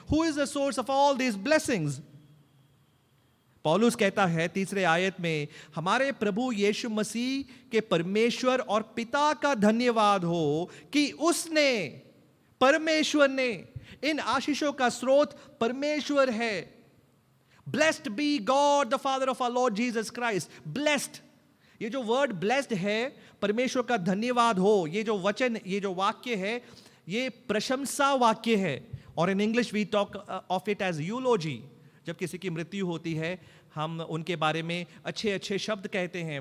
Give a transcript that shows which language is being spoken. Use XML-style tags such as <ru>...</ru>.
<en>Who is the source of all this blessings?</en> <hi>पौलुस कहता है तीसरे आयत में, हमारे प्रभु यीशु मसीह के परमेश्वर और पिता का धन्यवाद हो कि उसने, परमेश्वर ने, इन आशीषों का स्रोत परमेश्वर है.</hi> <en>Blessed be God the Father of our Lord Jesus Christ. Blessed.</en> <hi>ये जो वर्ड blessed है, परमेश्वर का धन्यवाद हो, ये जो वचन, ये जो वाक्य है, ये प्रशंसा वाक्य है. और</hi> <en>In English we talk of it as eulogy.</en> <hi>जब किसी की मृत्यु होती है हम उनके बारे में अच्छे अच्छे शब्द कहते हैं.</hi>